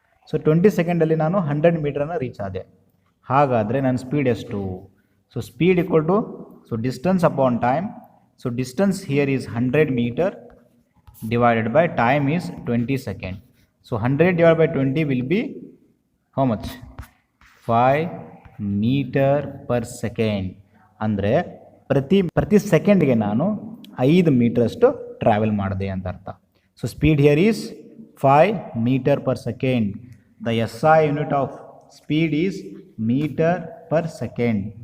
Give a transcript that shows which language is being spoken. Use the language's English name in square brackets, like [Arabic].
[Kannada] So 20 ಸೆಕೆಂಡಲ್ಲಿ ನಾನು 100 ಮೀಟರನ್ನು reach ಆದೆ. ಹಾಗಾದರೆ ನನ್ನ ಸ್ಪೀಡ್ ಎಷ್ಟು? [English] So speed equal to, so distance upon time. So distance here is 100 meter divided by time is 20 seconds. So 100 divided by 20 will be how much? 5 meter per second. [Kannada] ಅಂದರೆ ಪ್ರತಿ ಸೆಕೆಂಡ್ಗೆ ನಾನು 5 ಮೀಟರಷ್ಟು travel ಮಾಡಿದೆ ಅಂತ ಅರ್ಥ. [English] So speed here is 5 meter per second. The SI unit of speed is meter per second.